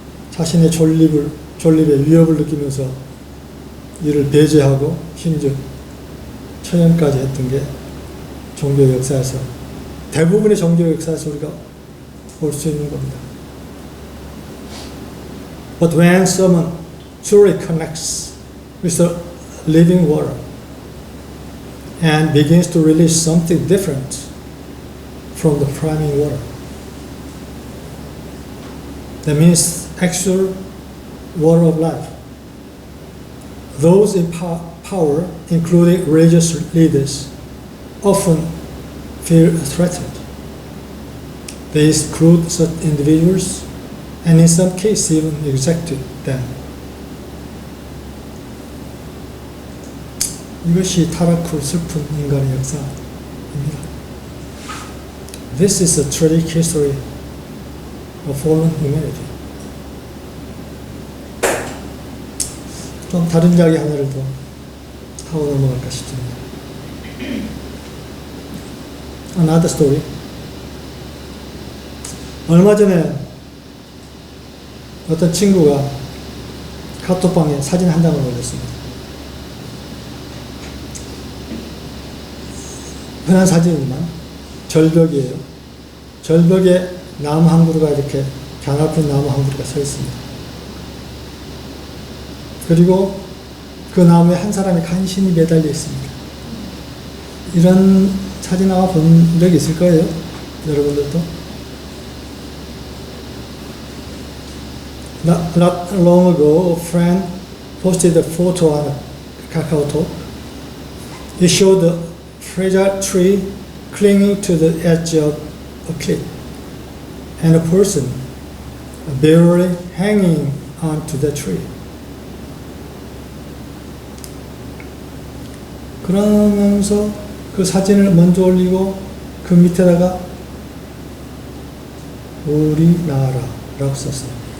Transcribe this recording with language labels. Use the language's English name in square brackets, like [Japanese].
[Korean] 자신의 존립의 위협을 느끼면서 이를 배제하고 심지어 처형까지 했던 게 종교 역사에서, 대부분의 종교 역사에서 우리가 볼 수 있는 겁니다. [English] But when someone truly connects with the living water and begins to release something different from the priming water, that means actual water of life, those in power, including religious leaders, often feel threatened. They exclude such individuals and in some cases even reject them. [Korean] 이것이 타락 후 슬픈 인간의 역사입니다. [English] This is a tragic history of fallen humanity. [Korean] 좀 다른 이야기 하나를 더 하고 넘어갈까 싶습니다. [English] Another story. [Korean] 얼마 전에 어떤 친구가 카톡방에 사진 한 장을 올렸습니다. 흔한 사진이지만 절벽이에요. 절벽에 나무 한 그루가 이렇게 가냘픈 나무 한 그루가 서 있습니다. 그리고 그 나무에 한 사람이 간신히 매달려 있습니다. 이런 사진 아마 본 적이 있을 거예요. 여러분들도. [English] Not long ago, a friend posted a photo on KakaoTalk. It showed a fragile tree clinging to the edge of a cliff, and a person barely hanging onto the tree. [Korean] 그러면서 그 사진을 먼저 올리고 그 밑에다가 우리나라라고 썼어요.